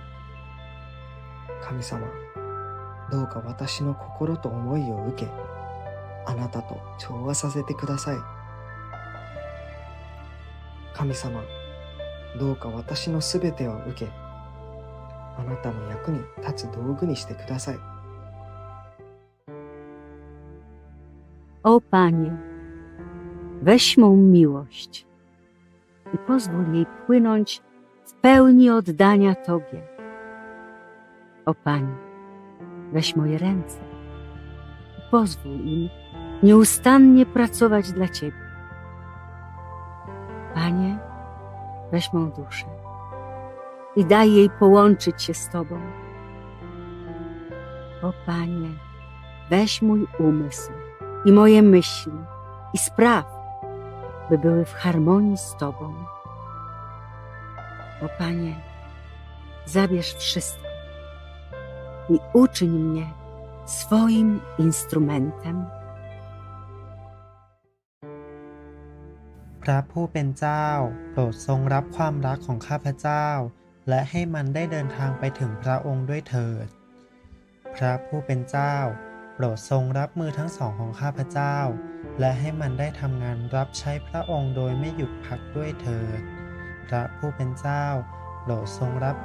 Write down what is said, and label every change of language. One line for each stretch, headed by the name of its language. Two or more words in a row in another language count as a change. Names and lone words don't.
Japanese: 神様、どうか私の心と思いを受け、あなたと調和させてください。神様、どうか私のすべてを受け、あなたの役に立つ道具にしてください。
Polish: O Panie, weź mą miłość i pozwól jej płynąć w pełni oddania Tobie. O Panie, weź moje ręce i pozwól im nieustannie pracować dla Ciebie. Panie, weź mą duszę i daj jej połączyć się z Tobą. O Panie, weź mój umysł i moje myśli i spraw, by były w harmonii z Tobą. O Panie, zabierz wszystko i uczyń mnie swoim instrumentem.
Thai: ระผู้เป็นเจ้าโปรดทรงรับความรักของข้าพเจ้าและให้มันได้เดินทางไปถึงพระองค์ด้วยเถิดพระผู้เป็นเจ้าโปรดทรงรับมือทั้งสองของ ข้าพเจ้าและให้มันได้ทำงานรับใช้พระองค์โดยไม่หยุดพักด้วยเถิดพระผู้เป็นเจ้าโปรดทรงรับ